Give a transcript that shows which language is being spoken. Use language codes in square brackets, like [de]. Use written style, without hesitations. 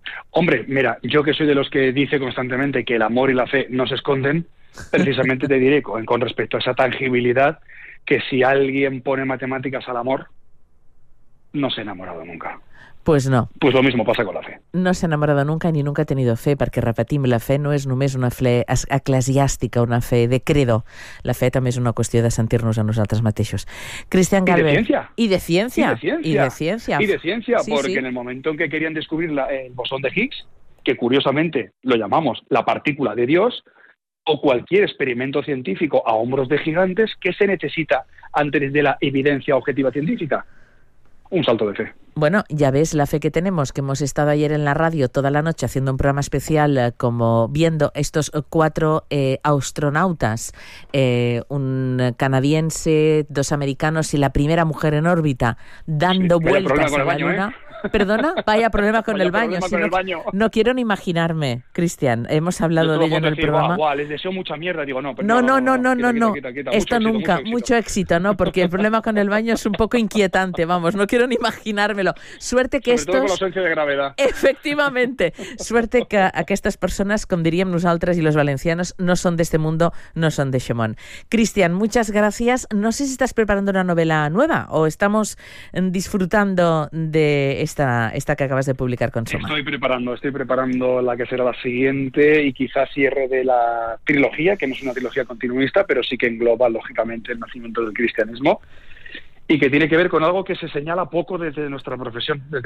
[es] Hombre, mira, yo que soy de los que dice constantemente que el amor y la fe no se esconden, precisamente te diré con respecto a esa tangibilidad que si alguien pone matemáticas al amor, no se ha enamorado nunca. Pues no. Pues lo mismo pasa con la fe. [ca] No s'ha enamorat [es] nunca ni nunca ha tenido fe, [ca] perquè, repetim, la fe no és només una fe eclesiàstica, una fe de credo. La fe també és una qüestió de sentir-nos a nosaltres mateixos. Cristian Galvez. I de ciència. [es] Sí, porque sí. En el momento en que querían descubrir el bosón de Higgs, que curiosamente lo llamamos la partícula de Dios, o cualquier experimento científico a hombros de gigantes, ¿qué se necesita antes de la evidencia objetiva científica? Un salto de fe. Bueno, ya ves la fe que tenemos, que hemos estado ayer en la radio toda la noche haciendo un programa especial como viendo estos cuatro astronautas, un canadiense, dos americanos y la primera mujer en órbita dando vueltas a la luna. ¿Perdona? Vaya problema con el baño. No quiero ni imaginarme, Cristian. Hemos hablado de ello en el programa. Les deseo mucha mierda. No. Esto nunca. Mucho éxito, ¿no? Porque el problema con el baño es un poco inquietante. Vamos, no quiero ni imaginármelo. Suerte que estos... Sobre todo con la ausencia de gravedad. Efectivamente. Suerte que [ca] aquestes persones, com diríem nosaltres i [es] los valencianos, [ca] no són d'este mundo, no són de Xemón. [es] Cristian, muchas gracias. No sé si estás preparando una novela nueva o estamos disfrutando de esta que acabas de publicar con Soma. Estoy preparando la que será la siguiente y quizás cierre de la trilogía, que no es una trilogía continuista, pero sí que engloba lógicamente el nacimiento del cristianismo y que tiene que ver con algo que se señala poco desde nuestra profesión.